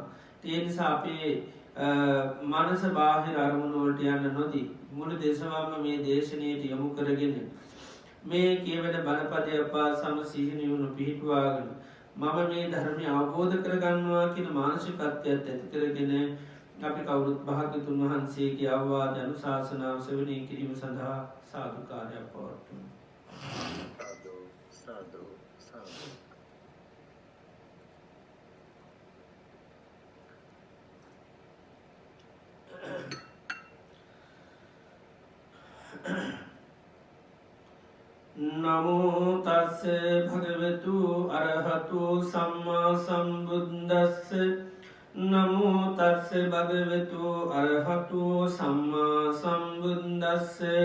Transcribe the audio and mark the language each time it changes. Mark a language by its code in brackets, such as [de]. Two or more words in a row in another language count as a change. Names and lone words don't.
[si] ඒ නිසා අපේ මනස බාහිර අරමුණු වලට යන්න නොදී මුළු දේශවම මේ දේශනාවට යොමු කරගෙන මේ කියවෙන බණපදය පාසම සිහිනුවණු පිහිටුවාගෙන මම මේ ධර්මය අවබෝධ කරගන්නවා කියන මානසිකත්වයට ඇති කරගෙන අපි කවුරුත් භාග්‍යතුන් වහන්සේගේ අවවාද අනුශාසනාව ශ්‍රවණය කිරීම සඳහා සාදුකාරයක් පවත්වමු. සාදු සාදු සාදු. [pi] නමෝ තස්ස භගවතු අරහතු සම්මා සම්බුද්දස්ස නමෝ තස්ස භගවතු අරහතු සම්මා සම්බුද්දස්ස